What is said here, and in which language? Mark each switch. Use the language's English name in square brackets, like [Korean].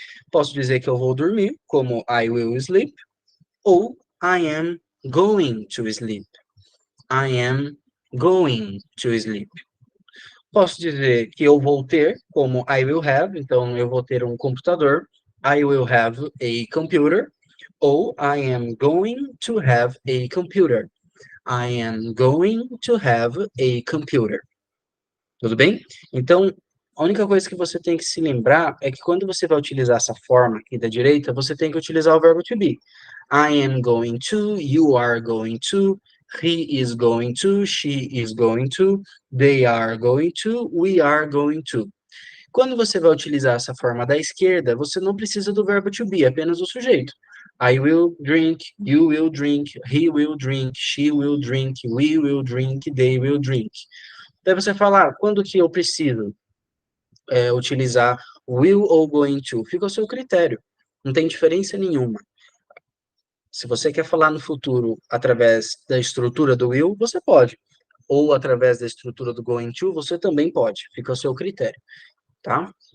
[Portuguese] Posso dizer que eu vou dormir, como [English] I will sleep, [Portuguese] ou [English] I am going to sleep. I am going to sleep. [Portuguese] Posso dizer que eu vou ter, como [English] I will have, [Portuguese] então eu vou ter um computador. [English] I will have a computer. Ou I am going to have a computer. I am going to have a computer. [Portuguese] Tudo bem? Então, a única coisa que você tem que se lembrar é que quando você vai utilizar essa forma aqui da direita, você tem que utilizar o verbo to be. [English] I am going to, you are going to, he is going to, she is going to, they are going to, we are going to. [Portuguese] Quando você vai utilizar essa forma da esquerda, você não precisa do verbo to be, apenas o sujeito. [English] I will drink, you will drink, he will drink, she will drink, we will drink, they will drink. [Portuguese] Daí você fala, quando que eu preciso utilizar will ou going to? Fica ao seu critério. Não tem diferença nenhuma. Se você quer falar no futuro através da estrutura do will, você pode. Ou através da estrutura do going to, você também pode. Fica ao seu critério, tá?